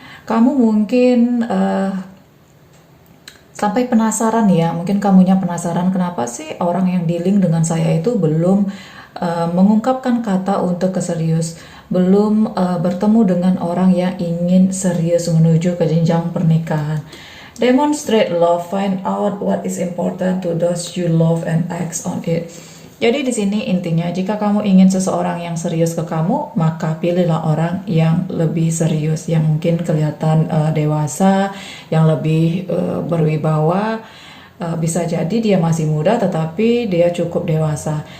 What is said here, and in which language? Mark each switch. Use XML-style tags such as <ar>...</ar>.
<id>Kamu mungkin sampai penasaran ya, mungkin kamunya penasaran kenapa sih orang yang dealing dengan saya itu belum mengungkapkan kata untuk keserius, belum bertemu dengan orang yang ingin serius menuju ke jenjang pernikahan.</id> <en>Demonstrate love, find out what is important to those you love and act on it.</en> <id>Jadi di sini intinya, jika kamu ingin seseorang yang serius ke kamu, maka pilihlah orang yang lebih serius, yang mungkin kelihatan dewasa, yang lebih berwibawa. Bisa jadi dia masih muda, tetapi dia cukup dewasa.</id>